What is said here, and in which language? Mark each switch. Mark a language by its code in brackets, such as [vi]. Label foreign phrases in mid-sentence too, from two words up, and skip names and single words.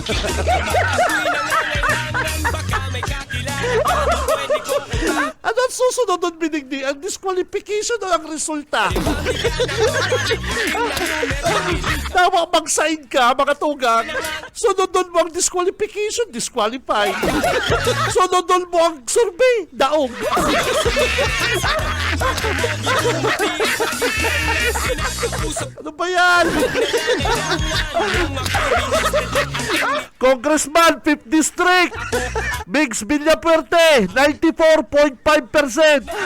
[tl] Baka may kakilala. Pwede ko Ano ang susunod doon, Binigdi? Ang disqualification o ang resulta? [bik] Tama, mag-sign ka, mga tugang. Sunod doon mo ang disqualification, disqualified. Sunod doon mo ang survey, daog. [tl] Ano ba yan? [en] Congressman, 5th District, Biggs Villafuerte, 94.5%.